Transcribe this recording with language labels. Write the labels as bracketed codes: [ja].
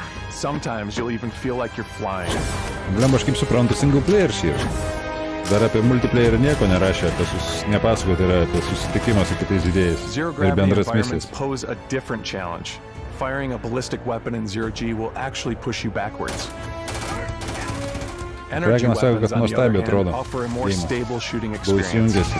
[en] Sometimes you'll even feel like you're flying. [lt] Blemba, aš kaip suprantu, single player šį. Dar apie multiplayer nieko nerašė, nepasakot yra apie susitikimą su kitais žaidėjais ir bendras misijas. [en] Pose a different challenge. Firing a ballistic weapon in 0G will actually push you backwards. Energy weapons, on the other hand, offer a more stable shooting experience.